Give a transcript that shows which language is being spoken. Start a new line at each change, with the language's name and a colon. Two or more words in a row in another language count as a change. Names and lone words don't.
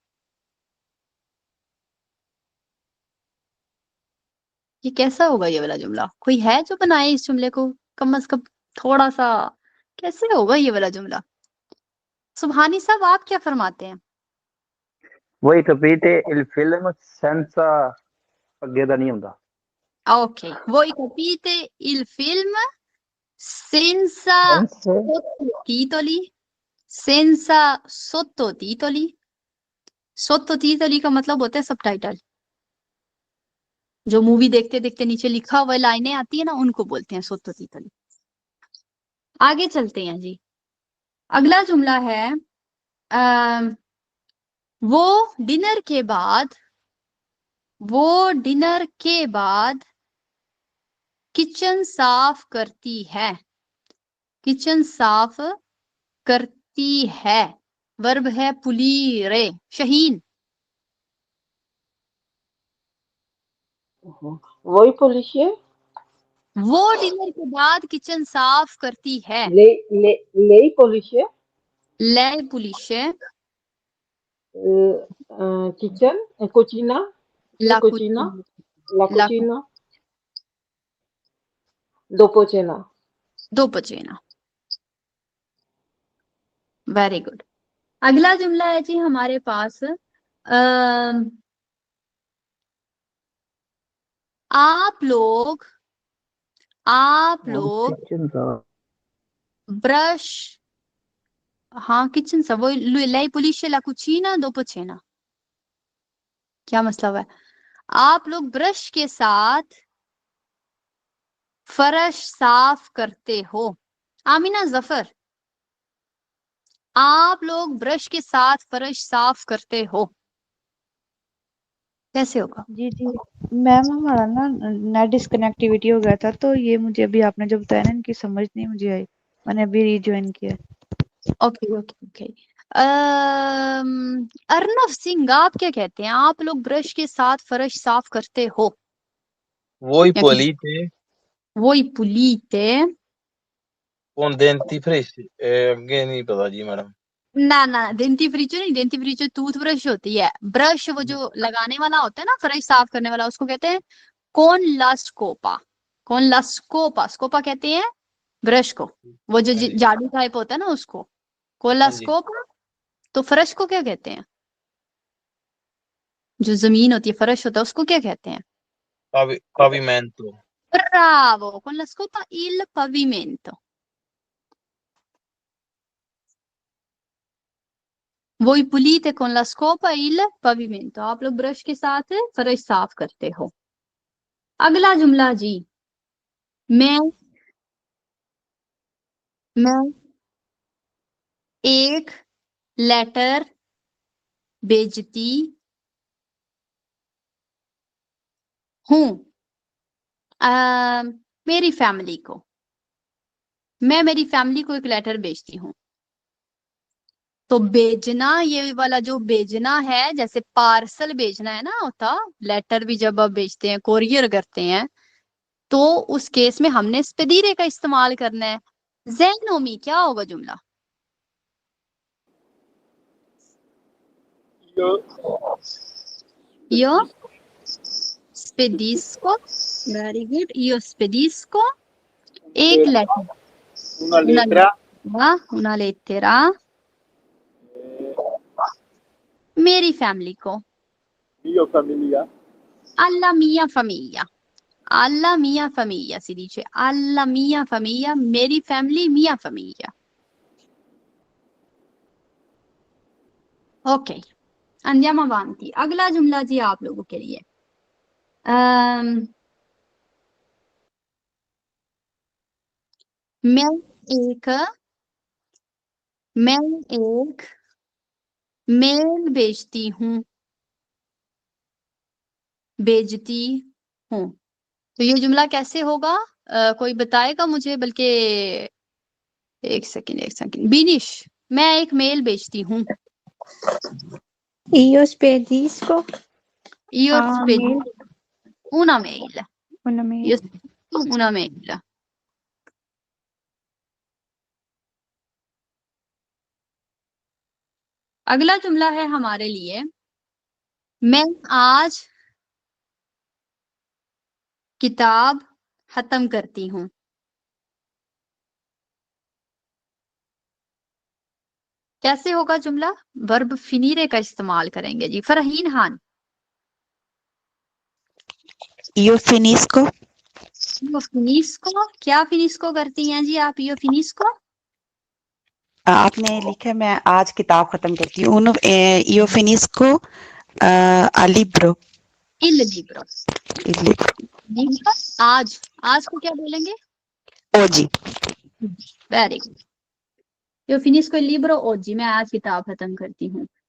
Hindi: ये कैसा होगा ये वाला जुमला? कोई है जो बनाए इस जुमले को? कम से कम थोड़ा सा कैसे होगा ये वाला जुमला? सुभानी साहब आप क्या फरमाते हैं?
Italian: वही capite il film senza
Punjabi: ਅੱਗੇ ਦਾ ਨਹੀਂ ਹੁੰਦਾ।
Italian: Ok, voi capite il film senza sottotitoli? Senza sottotitoli? Sottotitoli
Hindi: का मतलब होता है सबटाइटल। जो मूवी देखते देखते नीचे लिखा हुआ लाइनें आती है ना, उनको बोलते हैं सोत्तोतीतली। आगे चलते हैं जी। अगला जुमला है वो डिनर के बाद किचन साफ करती है। किचन साफ करती है, वर्ब है पुलीरे। शहीन, वही पुलिस वो डिनर के बाद किचन साफ करती है।
Italian: lei pulisce lei pulisce kitchen cucina la cucina la la cucina dopo cena dopo cena।
English: very good.
Hindi: अगला जुमला है जी हमारे पास आप लोग ब्रश, हाँ किचन सा, वो
Italian: lei pulisce la cucina dopo cena।
Hindi: क्या मतलब है? आप लोग ब्रश के साथ फर्श साफ करते हो। आमिना जफर, आप लोग ब्रश के साथ फर्श साफ करते हो, कैसे होगा? जी जी मैम, हमारा ना
English: net disconnectivity
Hindi: हो गया था, तो ये मुझे अभी आपने जो बताया ना, इनकी समझ नहीं मुझे आई, मैंने अभी रिज्वाइन किया।
English: okay okay okay.
Hindi: अर्नव सिंह, आप क्या कहते हैं? आप लोग ब्रश के साथ फर्श साफ करते हो?
Italian: Voi pulite
Hindi: वही पुलीते
Italian: con dentifrici?
Hindi: ये नहीं पता जी मैडम। ना डेंटिफ्रिचो नहीं, डेंटिफ्रिचो टूथब्रश होती है। ब्रश वो जो लगाने वाला होता है ना, फर्श साफ करने वाला, उसको कहते हैं
Italian: con la scopa. con la scopa,
Hindi: स्कोपा कहते हैं ब्रश को, वो जो झाड़ू टाइप होता है ना उसको
Italian: con la scopa.
Hindi: तो फर्श को क्या कहते हैं? जो जमीन होती है, फर्श होता है, उसको क्या कहते हैं?
Italian: Pavimento। ब्रावो, con la scopa il pavimento। Voi pulite con la scopa il pavimento।
Hindi: आप लोग ब्रश के साथ फर्श साफ करते हो। अगला जुमला जी, मैं एक लेटर भेजती हूँ मेरी फैमिली को। मैं मेरी फैमिली को एक लेटर भेजती हूँ। तो भेजना, ये वाला जो भेजना है, जैसे पार्सल भेजना है ना होता, लेटर भी जब आप भेजते हैं, कोरियर करते हैं, तो उस केस में हमने स्पेदीरे का इस्तेमाल करना है। ज़ैनोमी, क्या होगा जुमला?
Italian: Io spedisco,
English: very good,
Italian: io spedisco
Hindi: एक लेटर,
Italian: una lettera
Hindi: मेरी फैमिली को,
Italian: alla mia famiglia, alla mia famiglia si dice, alla mia famiglia,
Hindi: मेरी फैमिली,
Italian: mia famiglia. Ok, andiamo avanti.
Hindi: अगला जुमला जी आप लोगों के लिए। मैं एक मेल बेचती हूँ, बेचती हूँ। तो ये जुमला कैसे होगा? कोई बताएगा मुझे? बल्कि एक सेकंड। बीनिश, मैं एक मेल बेचती हूँ।
Italian: Io spedisco Io a spedisco mail, una mail. una mail. Io spedisco una mail.
Hindi: अगला जुमला है हमारे लिए, मैं आज किताब खत्म करती हूँ। कैसे होगा जुमला? वर्ब फिनीरे का इस्तेमाल करेंगे जी। फरहीन खान,
Italian: Io finisco, io finisco,
Hindi: क्या फिनिस्को करती हैं जी आप?
Italian: io finisco
Hindi: आपने लिखा है मैं आज किताब खत्म करती हूँ।
Italian: Io finisco a libro. il libro. Il libro. libro,
Hindi: आज को क्या बोलेंगे?
Italian: Oggi.
English: very good.
Italian: io finisco il libro oggi,
Hindi: मैं आज किताब खत्म करती हूँ।